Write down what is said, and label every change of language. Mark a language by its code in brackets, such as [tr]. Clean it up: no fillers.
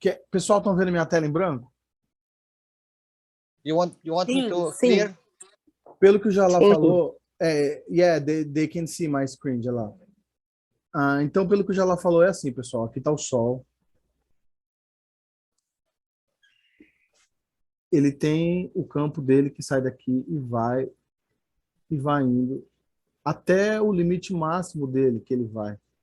[pt] Pessoal, estão vendo minha tela em branco? [en] You want me to clear? [pt] Pelo que o Jalal falou, [en] yeah, they can see my screen, Jalal. [pt] Então, pelo que o Jalal falou, é assim, pessoal. Aqui está o Sol. Ele tem o campo dele que sai daqui e vai indo até o limite máximo dele que ele vai.